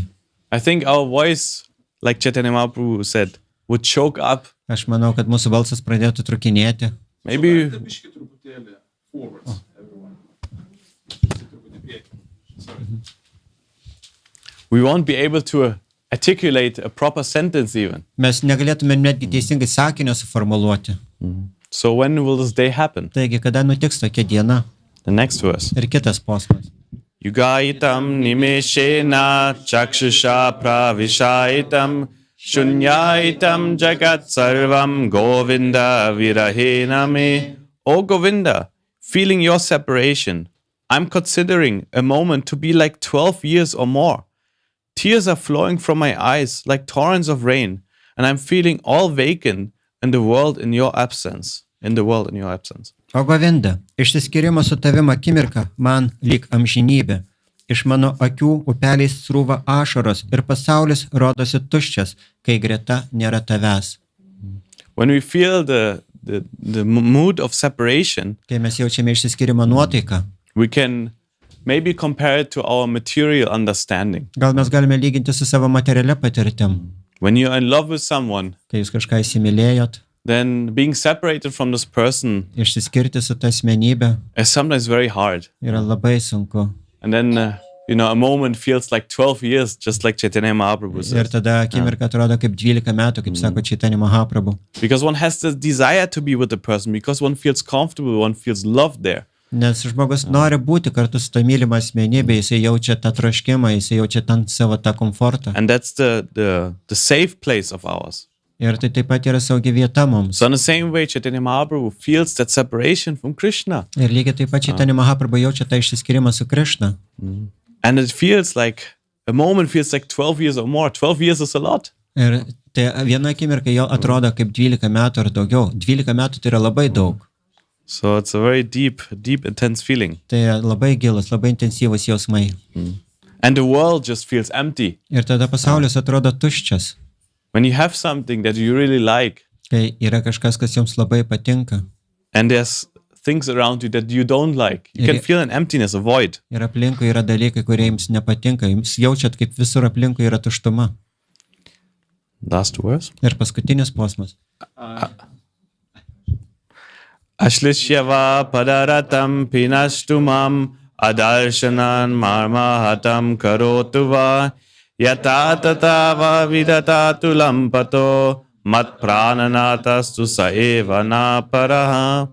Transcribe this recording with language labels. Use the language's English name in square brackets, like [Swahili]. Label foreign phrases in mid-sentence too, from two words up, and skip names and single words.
[English] I think our voice, like Chaitanya Mahaprabhu said, would choke up. [Lithuanian] Aš manau, kad mūsų balsas pradėtų trukinėti. [English] Maybe we won't be able to articulate a proper sentence even. [Lithuanian] Mes negalėtume netgi teisingai sakinio suformuluoti. [English] So when will this day happen? [Lithuanian] Taigi, kada nutiks tokia diena? [English] The next verse. [Lithuanian] Ir kitas posmas. [Sanskrit] Yugaitam nimeshena chakshusha pravishaitam shunyaitam jagat sarvam Govinda virahena me. [English] O Govinda, feeling your separation, I'm considering a moment to be like 12 years or more. Tears are flowing from my eyes like torrents of rain, and I'm feeling all vacant in the world in your absence. [Lithuanian] O Govinda, išsiskyrimo su tavim akimirka man lyg amžinybė. Iš mano akių upeliais srūva ašaros ir pasaulis rodosi tuščias, kai greta nėra tavęs. [English] When we feel the mood of separation, [Lithuanian] kai mes jaučiame išsiskyrimo nuotaiką, [English] we can maybe compare it to our material understanding. [Lithuanian] Gal mes galime lyginti su savo materialia patirtim. [English] When you're in love with someone, [Lithuanian] kai jūs kažką įsimylėjot, [English] then being separated from this person [Lithuanian] išsiskirti su ta asmenybė [English] is sometimes very hard. [Lithuanian] Yra labai sunku. [English] And then, a moment feels like 12 years, just like Chaitanya Mahaprabhu says. [Lithuanian] Ir tada akimirka atrodo kaip 12 metų, kaip sako Chaitanya Mahaprabhu. [English] Because one has the desire to be with the person, because one feels comfortable, one feels loved there. [Lithuanian] Nes žmogus nori būti kartu su ta mylima asmenybė, jisai jaučia tą troškimą, jisai jaučia savo tą komfortą. [English] And that's the safe place of ours. [Lithuanian] Ir tai taip pat yra saugi vieta mums. [English] So in the same way, Chaitanya Mahaprabhu feels that separation from Krishna. [Lithuanian] Ir lygiai taip pat Chaitanya Mahaprabhu jaučia tą išsiskyrimą su Krišna. [English] And it feels like, a moment feels like 12 years or more. 12 years is a lot. [Lithuanian] Ir tai viena akimirka jau atrodo kaip 12 metų ar daugiau. 12 metų tai yra labai daug. [English] So it's a very deep, intense feeling. [Lithuanian] Tai labai gilus, labai intensyvus jausmai. [English] And the world just feels empty. [Lithuanian] Ir tada pasaulis atrodo tuščias. [English] When you have something that you really like, [Lithuanian] Kai yra kažkas, kas jums labai patinka. [English] and there's things around you that you don't like, you can feel an emptiness, a void. [Lithuanian] Ir aplinkui yra dalykai, kurie jums nepatinka. Jums jaučiat, kaip visur aplinkui yra tuštuma. [English] Last verse. [Lithuanian] Ir paskutinis posmas. [Sanskrit] Ashlishyava padaratam pinashtumam adarshanan marmahatam karotuva yatatata vidatatu lampato mat prananatastu saeva na paraha.